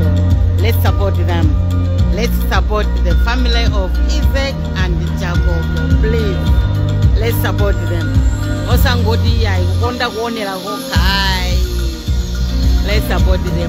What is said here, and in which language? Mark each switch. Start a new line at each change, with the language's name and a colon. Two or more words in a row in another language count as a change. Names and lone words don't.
English: Let's support them. Let's support the family of Isaac and Jacob. Please, let's support them.
Nyanja: Osangoti ya kukonda kuonera kokai.
English: Let's support them.